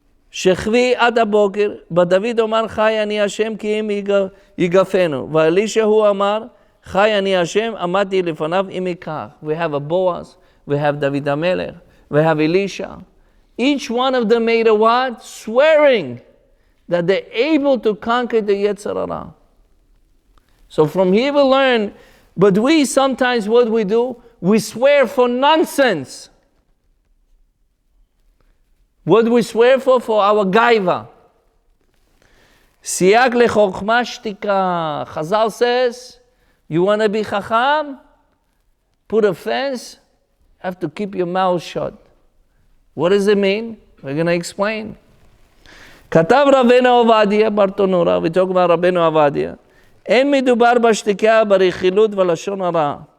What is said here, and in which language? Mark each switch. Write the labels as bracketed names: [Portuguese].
[Hebrew] שכבי עד הבוקר, בדוד אמר חי אני השם כי אם יגפנו. ואלישע הוא אמר, חי אני השם, עמדתי לפניו אם ייקח. [English] We have a Boaz, we have David HaMelech, we have Elisha. Each one of them made a what? Swearing that they're able to conquer the Yetzer Hara. So from here we learn, but we sometimes what we do, we swear for nonsense. What do we swear for? For our gaiva. [Hebrew] Siyag lechokhma shtika. [English] Chazal says, you want to be chacham? Put a fence, have to keep your mouth shut. What does it mean? We're going to explain. [Hebrew] כתב רבנו עובדיה ברטונורה, [English] we talk about [Hebrew] רבנו עובדיה, אין מדובר בשתיקה ברכילות ולשון הרע.